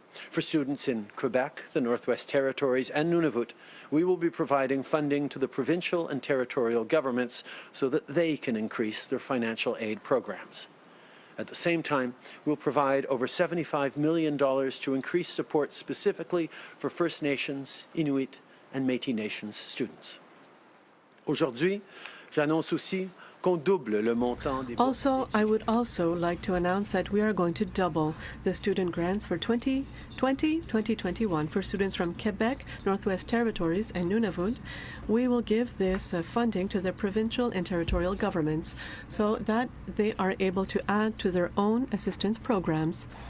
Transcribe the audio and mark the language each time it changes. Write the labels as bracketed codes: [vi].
[en] For students in Quebec, the Northwest Territories, and Nunavut, we will be providing funding to the provincial and territorial governments so that they can increase their financial aid programs. At the same time, we'll provide over $75 million to increase support specifically for First Nations, Inuit, and Métis Nations students. [fr] Aujourd'hui, j'annonce aussi qu'on double le montant des [en] Also, I would also like to announce that we are going to double the student grants for 2020-2021 for students from Quebec, Northwest Territories, and Nunavut. We will give this funding to the provincial and territorial governments so that they are able to add to their own assistance programs.